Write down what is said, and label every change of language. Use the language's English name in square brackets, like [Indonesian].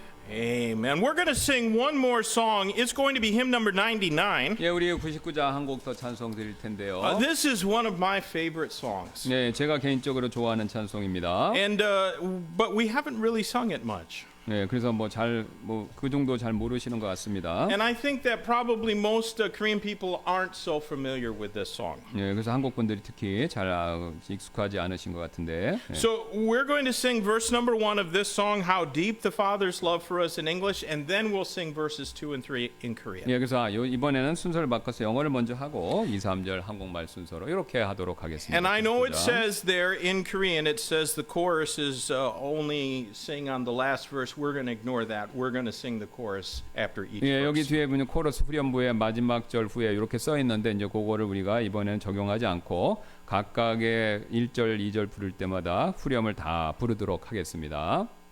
[English] Amen. We're going to sing one more song. It's going to be hymn number 99. [Korean] 예, 우리 99장 한 곡 더 찬송 드릴 텐데요. [English] This is one of my favorite songs. [Korean] 네, 제가 개인적으로 좋아하는 찬송입니다. [English] And but we haven't really sung it much. [Korean] 네, 그래서 그 정도 잘 모르시는 것 같습니다. [English] And I think that probably most Korean people aren't so familiar with this song. [Korean] 네, 그래서 한국 분들이 특히 잘 익숙하지 않으신 것 같은데. 네. [English] So we're going to sing verse number 1 of this song, How Deep the Father's Love for Us in English, and then we'll sing verses 2 and 3 in Korean. [Korean] 예, 그래서 이번에는 순서를 바꿔서 영어를 먼저 하고 2, 3절 한국말 순서로 이렇게 하도록 하겠습니다. [English] And I know it says there in Korean, it says the chorus is only sing on the last verse. We're going to ignore that. We're going to sing the chorus after each [Korean] 예, 여기 [English] verse. [Korean] 뒤에 보면 코러스 후렴부의 마지막 절 후에 이렇게 써 있는데 이제 그거를 우리가 이번에는 적용하지 않고 각각의 1절, 2절 부를 때마다 후렴을 다 부르도록 하겠습니다.